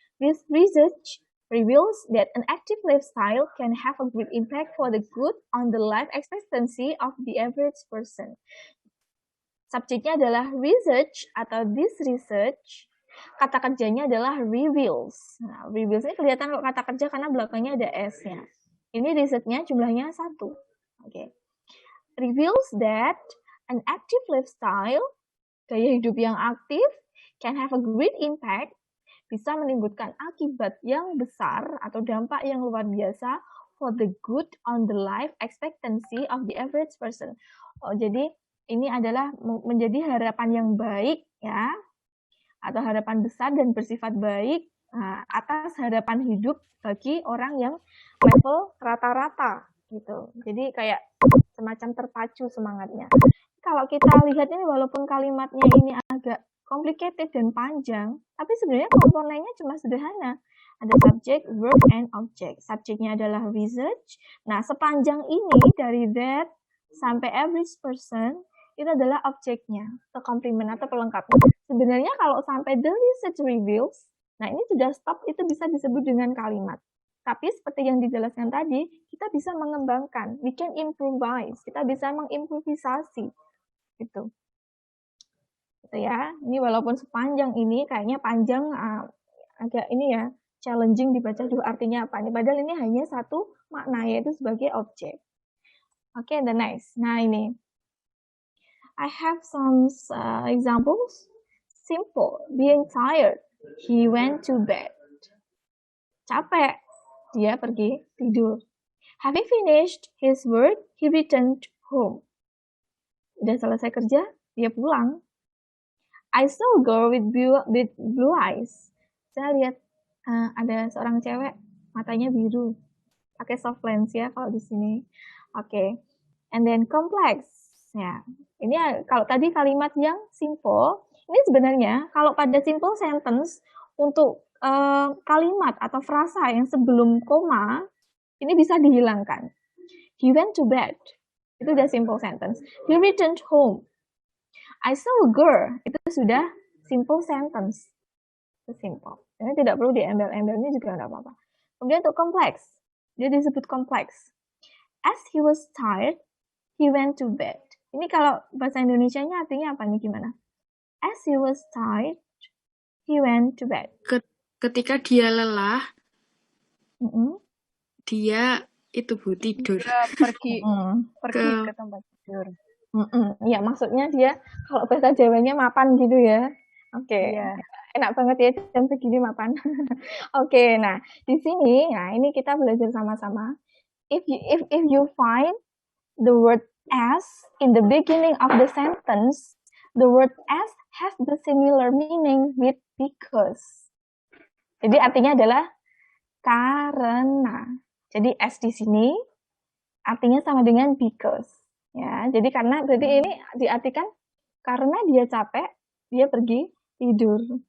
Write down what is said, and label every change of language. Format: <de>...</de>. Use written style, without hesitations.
<en>This research reveals that an active lifestyle can have a great impact for the good on the life expectancy of the average person.</en> <id>Subjeknya adalah research atau this research. Kata kerjanya adalah reveals. Nah, reveals ini kelihatan kalau kata kerja karena belakangnya ada S-nya. Ini research-nya jumlahnya 1.</id> <en>Oke. Reveals that an active lifestyle,</en> <id>gaya hidup yang aktif,</id> <en>can have a great impact,</en> <id>bisa menimbulkan akibat yang besar atau dampak yang luar biasa</id> <en>for the good on the life expectancy of the average person.</en> <id>Oh, jadi ini adalah menjadi harapan yang baik ya, atau harapan besar dan bersifat baik atas harapan hidup bagi orang yang level rata-rata gitu. Jadi kayak semacam terpacu semangatnya. Kalau kita lihat ini walaupun kalimatnya ini agak complicated dan panjang, tapi sebenarnya komponennya cuma sederhana. Ada</id> <en>subject, verb, and object.</en> <id>Subjeknya adalah research. Nah, sepanjang ini dari that sampai average person itu adalah objeknya, atau komplement atau pelengkapnya. Sebenarnya kalau sampai</id> <en>the research reveals,</en> <id>nah ini sudah stop, itu bisa disebut dengan kalimat. Tapi seperti yang dijelaskan tadi, kita bisa mengembangkan,</id> <en>we can improvise,</en> <id>kita bisa mengimprovisasi, gitu. Gitu ya. Ini walaupun sepanjang ini, kayaknya panjang, agak ini ya, challenging dibaca dulu artinya apa. Padahal ini hanya satu makna, yaitu sebagai objek.</id> <en>Oke, the next.</en> <id>Nah ini.</id> <en>I have some examples. Simple, being tired, he went to bed.</en> <id>Capek, dia pergi tidur.</id> <en>Having finished his work, he returned home.</en> <id>Udah selesai kerja, dia pulang.</id> <en>I saw a girl with blue eyes.</en> <id>Saya lihat ada seorang cewek, matanya biru. Pakai soft lens ya kalau di sini. Oke.</id> <en>And then complex.</en> <id>Ya, ini kalau tadi kalimat yang simple, ini sebenarnya kalau pada simple sentence untuk kalimat atau frasa yang sebelum koma, ini bisa dihilangkan.</id> <en>He went to bed,</en> <id>itu udah</id> <en>simple sentence. He returned home. I saw a girl,</en> <id>itu sudah</id> <en>simple sentence. Itu simple.</en> <id>Ini tidak perlu diembel-embelnya juga nggak apa-apa. Kemudian untuk complex, dia disebut complex.</id> <en>As he was tired, he went to bed.</en> <id>Ini kalau bahasa Indonesianya artinya apa nih, gimana?</id> <en>As he was tired, he went to bed.</en> <id>Ketika dia lelah, dia itu Bu, tidur. Dia pergi Mm. ke tempat tidur. Ya, maksudnya dia kalau bahasa Jawanya mapan gitu ya. Oke. Iya. Enak banget ya jam segini mapan. Oke, nah di sini, nah ini kita belajar sama-sama.</id> <en>If you find the word as in the beginning of the sentence, the word as has the similar meaning with because.</en> <id>Jadi artinya adalah karena. Jadi as di sini artinya sama dengan because. Ya, jadi karena berarti ini diartikan karena dia capek, dia pergi tidur.</id>